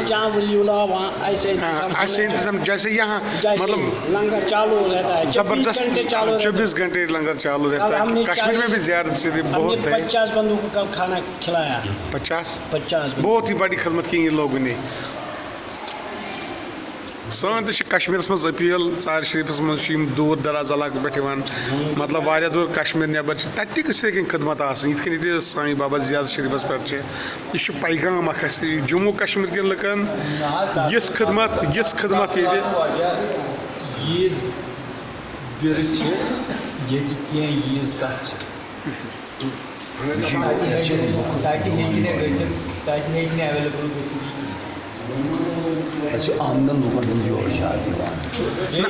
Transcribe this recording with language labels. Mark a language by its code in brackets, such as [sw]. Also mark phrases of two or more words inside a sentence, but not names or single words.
[ur] جہاں ولی اللہ وہاں ایسے انتظام جیسے یہاں مطلب لنگر چالو رہتا ہے زبردست 24 گھنٹے لنگر چالو رہتا ہے کشمیر میں بھی زیارت شریف بہت ہے 50 بندوں کو کل کھانا کھلایا [ks] 50 [ur] بہت ہی بڑی خدمت کی ان لوگوں نے [ks] سان تہ کشمیرس مز اپیل ژارِ شریفس مز دور دراز علاقہ پہ مطلب واریاہ دور کشمیر نٮ۪بر تتہِ تہِ گژھِ یِتھۍ خدمت آسٕنۍ یِتھ کٔنۍ ییٚتہِ سائی بابا زیارت شریفس پٮ۪ٹھ یہِ چھُ پیغام اکھ اَسہِ جموں کشمیر کٮ۪ن لُکن یِژھ خدمت ییٚتہِ آمدن لوکن ہند یور زیادٕ یِوان